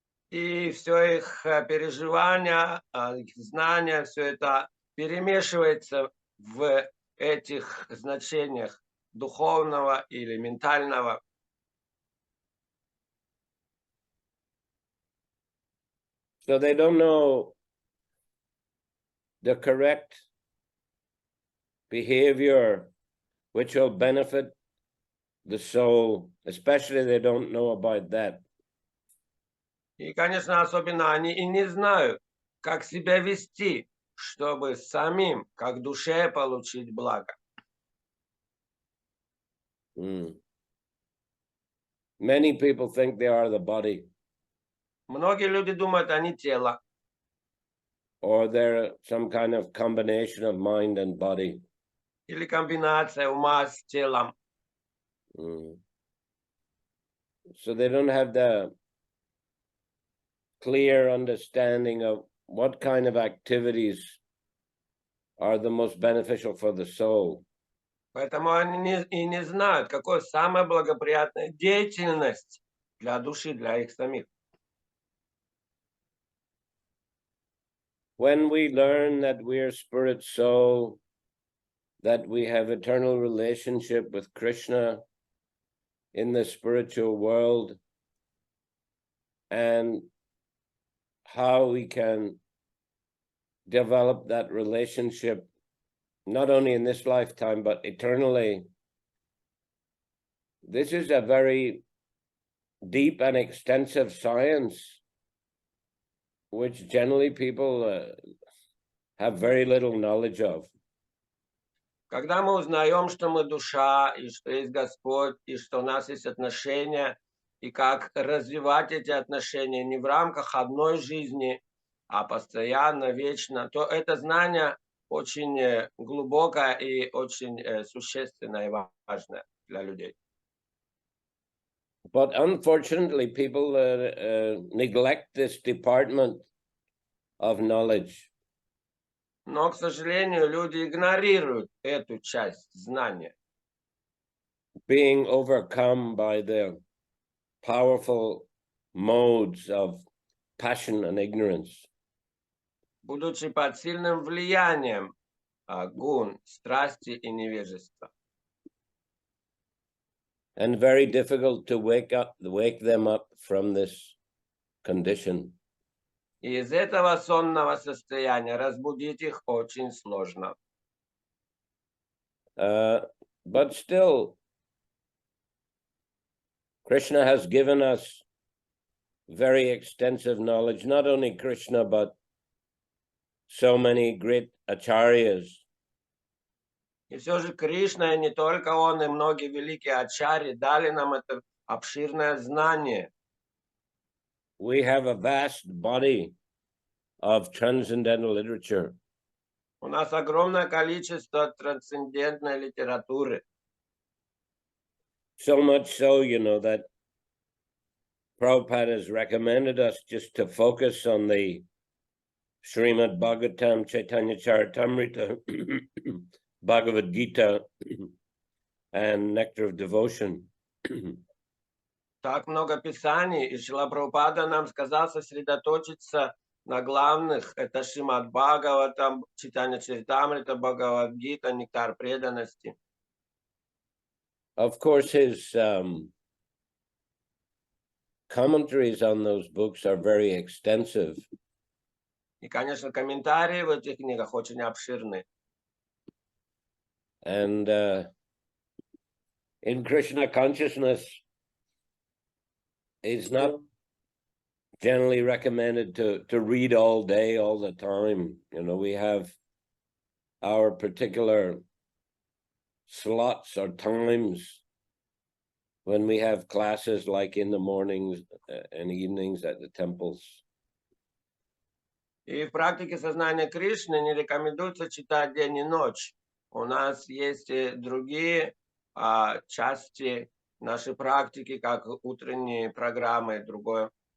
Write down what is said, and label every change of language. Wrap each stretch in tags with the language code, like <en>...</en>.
<ru>И все их переживания, их знания, все это перемешивается в этих значениях духовного или ментального.</ru> <en>So they don't know the correct behavior which will benefit the soul, especially they don't know about that.</en> <ru>И, конечно, особенно они и не знают, как себя вести, чтобы самим, как душе, получить благо.</ru> <en>Many people think they are the body.</en> <ru>Многие люди думают, они тело.</ru> <en>Or they're some kind of combination of mind and body.</en> <ru>Или комбинация ума с телом.</ru> <en>So they don't have the clear understanding of what kind of activities are the most beneficial for the soul.</en> <ru>Поэтому они и не знают, какая самая благоприятная деятельность для души, для их самих.</ru> <en>When we learn that we are spirit soul, that we have eternal relationship with Krishna in the spiritual world, and how we can develop that relationship not only in this lifetime but eternally. This is a very deep and extensive science which generally people have very little knowledge of.</en> <ru>Когда мы узнаем, что мы душа, и что есть Господь, и что у нас есть отношения, и как развивать эти отношения не в рамках одной жизни, а постоянно, вечно, то это знание очень глубокое и очень существенное и важное для людей.</ru> <en>But unfortunately, people neglect this department of knowledge.</en> <ru>Но, к сожалению, люди игнорируют эту часть знания.</ru> <en>Being overcome by the powerful modes of passion and ignorance.</en> <ru>Будучи под сильным влиянием гун, страсти и невежества.</ru> <en>And very difficult to wake them up from this condition.</en> <ru>И из этого сонного состояния разбудить их очень сложно.</ru> <en>But still, Krishna has given us very extensive knowledge, not only Krishna, but so many great acharyas</en> <ru>И все же Кришна, и не только он, и многие великие ачарьи дали нам это обширное знание.</ru> <en>We have a vast body of transcendental literature.</en> <ru>У нас огромное количество трансцендентной литературы.</ru> <en>So much so, that Prabhupada has recommended us just to focus on the Shrimad Bhagavatam, Chaitanya Charitamrita, Bhagavad Gita, and Nectar of Devotion.</en> <ru>Так много писаний, и Шрила Прабхупада нам сказал сосредоточиться на главных. Это Шримад Бхагаватам, Читание Чаритамрита, Бхагавад-гита, Нектар преданности.</ru> <en>Of course, his commentaries on those books are very extensive.</en> <ru>И, конечно, комментарии в этих книгах очень обширны.</ru> <en>And in Krishna consciousness, it's not generally recommended to read all day, all the time. We have our particular slots or times when we have classes, like in the mornings and evenings at the temples.</en> <ru>И в практике сознания Кришны не рекомендуется читать день и ночь. У нас есть и другие части нашей практики, как утренние программы и другое.</ru>